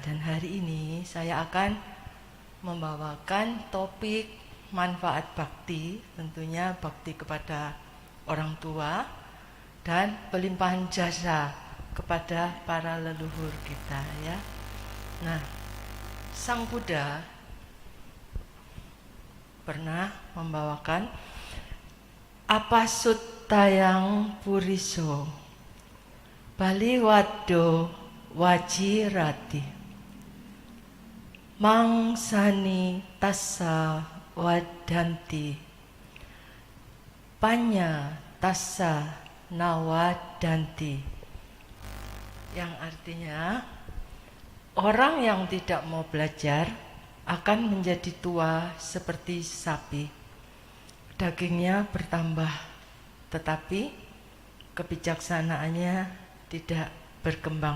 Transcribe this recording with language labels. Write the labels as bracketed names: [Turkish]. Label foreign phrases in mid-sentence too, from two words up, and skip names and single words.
[Indonesian] Dan hari ini saya akan membawakan topik manfaat bakti, tentunya bakti kepada orang tua dan pelimpahan jasa kepada para leluhur kita, ya. Nah, Sang Buddha pernah membawakan [Pali] Apasuttayang Puriso Bali Wado Wajirati Mangsani Tassa Wadanti Panya Tassa Nawadanti, [Indonesian] yang artinya orang yang tidak mau belajar akan menjadi tua seperti sapi. Dagingnya bertambah, tetapi kebijaksanaannya tidak berkembang.